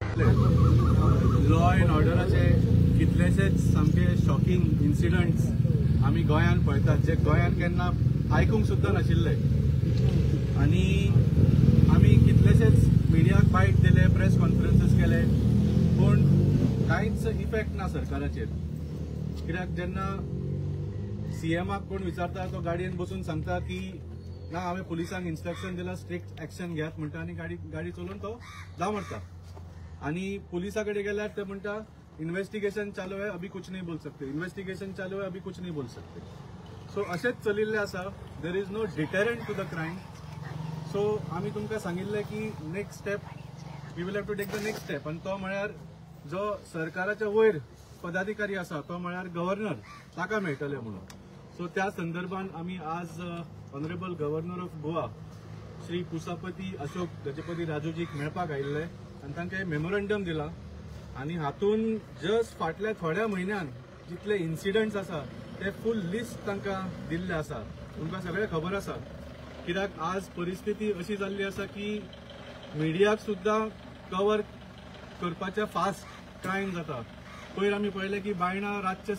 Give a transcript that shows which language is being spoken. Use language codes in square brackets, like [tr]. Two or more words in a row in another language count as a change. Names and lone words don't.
[kok] लॉ एंड ऑर्डराचे कितलेशेच सामके [en] shocking incidents [kok] आमी गोंयान पळयतात जे गोंयान केन्ना आयकूंक सुद्दां नाशिल्ले आनी आमी कितलेशेच मिडियाक बायट दिले [en] press conferences [kok] केले पूण कांयच इफेक्ट ना सरकाराचेर कित्याक जेन्ना सीएमाक कोण विचारता तो गाडयेन बसून सांगता की ना हांवें पुलिसांक इन्स्ट्रक्शन दिला [en] strict action [kok] घेयात म्हणटा आनी गाडी चलोवन तो धांवता आनी पुलिसा कडेन गेल्यार ते म्हणटा [hi] इन्वेस्टिगेशन चालू है अभी कुछ नहीं बोल सकते इन्वेस्टिगेशन चालू है अभी कुछ नहीं बोल सकते [kok] सो अशेंच चलिल्ले आसा [en] there is no deterrent to the crime [kok] सो आमी तुमकां सांगिल्ले की [en] next step we will have to take the next step [kok] आनी तो म्हळ्यार जो सरकाराच्या वयर पदाधिकारी आसा तो म्हळ्यार गव्हर्नर ताका मेळटले म्हणून सो त्या संदर्भान आमी आज [en] Honourable Governor of Goa [kok] श्री पुसापती अशोक गजपती राजूजीक मेळपाक आयिल्ले आनी तांकां मेमोरंडम दिला आनी हातून जस्ट फाटल्या थोड्या म्हयन्यान जितले इन्सिडंट्स आसा ते [en] full list [kok] तांकां दिल्ले आसा तुमकां सगळें खबर आसा कित्याक आज परिस्थिती अशी जाल्ली आसा की मिडियाक सुद्दां कवर करपाचें [en] fast crime [kok] जाता पयर आमी पळयलें की बायणां रातचे